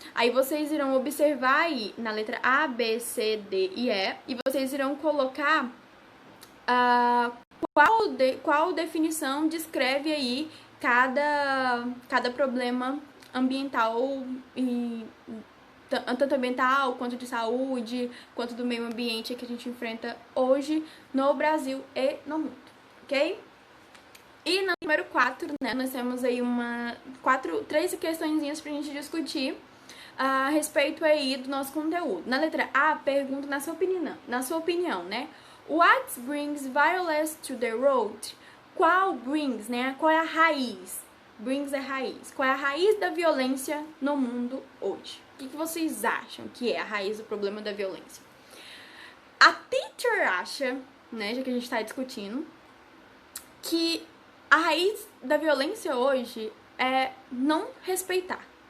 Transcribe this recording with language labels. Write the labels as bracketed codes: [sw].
[pt] Aí vocês irão observar aí na letra A, B, C, D e E, e vocês irão colocar qual definição descreve aí cada problema ambiental, tanto ambiental quanto de saúde, quanto do meio ambiente que a gente enfrenta hoje no Brasil e no mundo, ok? E no número 4, né, nós temos aí 3 questõezinhas pra gente discutir a respeito aí do nosso conteúdo. Na letra A, pergunta na sua opinião, né? [en] What brings violence to the world? [pt] Qual brings, né? Qual é a raiz? Brings é raiz. Qual é a raiz da violência no mundo hoje? O que vocês acham que é a raiz do problema da violência? A teacher acha, né, já que a gente tá discutindo, que a raiz da violência hoje é não respeitar.